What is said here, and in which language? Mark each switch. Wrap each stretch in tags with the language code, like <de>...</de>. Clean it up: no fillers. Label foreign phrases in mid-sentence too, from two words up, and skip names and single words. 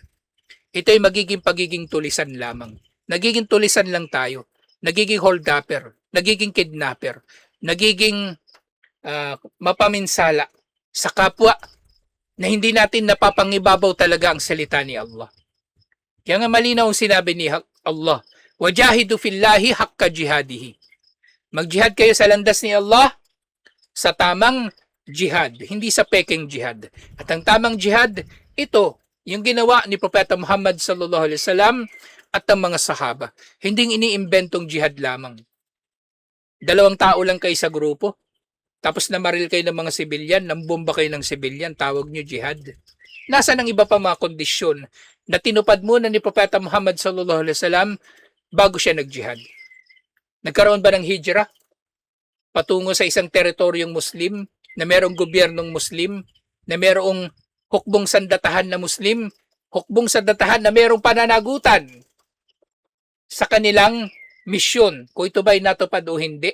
<tl>Ito ay pagiging tulisan lamang. Nagiging tulisan lang tayo. Nagiging hold-upper. Nagiging kidnapper. Nagiging mapaminsala sa kapwa na hindi natin napapangibabaw talaga ang salita ni Allah. Kaya nga malinaw ang sinabi ni Allah,</tl> <ar>"وجاهدوا في الله حق جهاده."</ar> <tl>Mag-jihad kayo sa landas ni Allah sa tamang jihad, hindi sa peking jihad. At ang tamang jihad, ito, yung ginawa ni Propeta Muhammad</tl> <ar>صلى الله عليه وسلم</ar> <tl>at ang mga sahaba. Hindi iniimbentong jihad lamang. 2 tao lang kayo sa grupo, tapos namaril kayo ng mga sibilyan, nambomba kayo ng sibilyan, tawag nyo jihad. Nasaan ang iba pa mga kondisyon na tinupad muna ni Propeta Muhammad</tl> <ar>صلى الله عليه وسلم</ar> <tl>bago siya nag-jihad? Nagkaroon ba ng hijrah patungo sa isang teritoryong Muslim na merong gobyernong Muslim, na merong hukbong sandatahan na Muslim, hukbong sandatahan na merong pananagutan sa kanilang misyon, kung ito ba'y natupad o hindi?</tl>